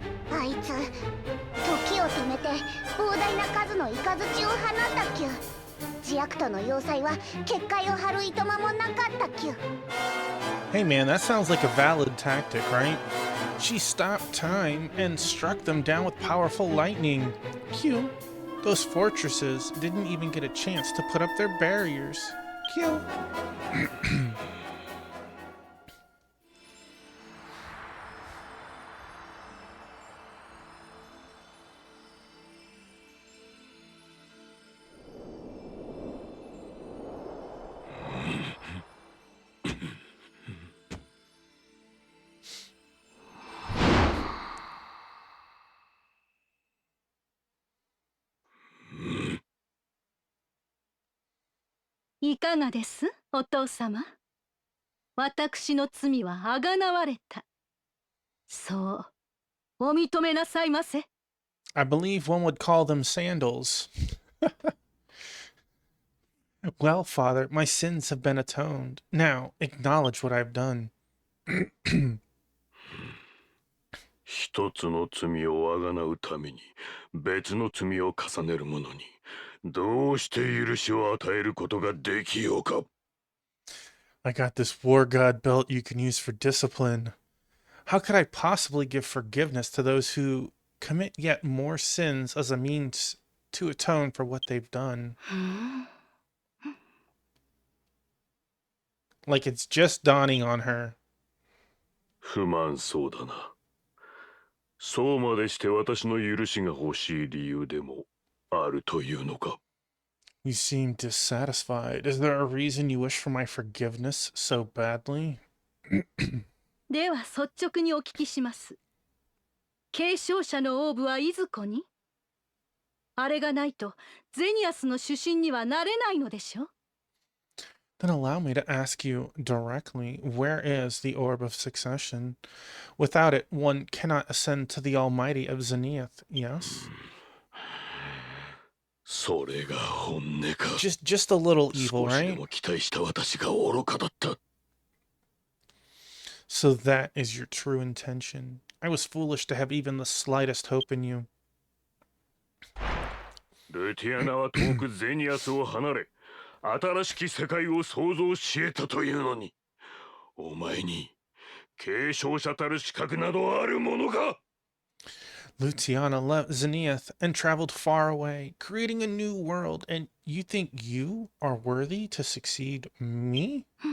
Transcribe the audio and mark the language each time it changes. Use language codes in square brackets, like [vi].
[ja] あいつ時を止めて膨大な数のイカズチを放ったっきゅ。ジアクトの要塞は結界を張るいとまもなかったっきゅ。 [en] Hey man, that sounds like a valid tactic, right? She stopped time and struck them down with powerful lightning. Q. Those fortresses didn't even get a chance to put up their barriers. Q. [ja] いかがです、お父様。私の罪はあがなわれた。そう、お認めなさいませ。 [en] I believe one would call them sandals. Well, Father, my sins have been atoned. Now, acknowledge what I've done. [ja] 一つの罪をあがなうために別の罪を重ねる者にどうして許しを与えることができようか。 [en] I got this war god belt you can use for discipline. How could I possibly give forgiveness to those who commit yet more sins as a means to atone for what they've done? Like it's just dawning on her. [ja] 不満そうだな。そうまでして私の許しが欲しい理由でもあるというのか。 [en] You seem dissatisfied. Is there a reason you wish for my forgiveness so badly? [ja] では率直にお聞きします。継承者のオーブはいずこに？あれがないとゼニアスの主神にはなれないのでしょ？ [en] Then allow me to ask you directly, where is the Orb of Succession? Without it, one cannot ascend to the Almighty of Zenith, yes? [ja] それが本音か。 [en] Just a little evil, [ja] 少しで [en] right? [ja] も期待した私が愚かだった。 [en] So that is your true intention. I was foolish to have even the slightest hope in you. [ja] ルティアナは遠くゼニアスを離れ、新しき世界を創造し得たというのに、お前に継承者たる資格などあるものか。 [en] Luciana left Zenith and traveled far away, creating a new world, and you think you are worthy to succeed me?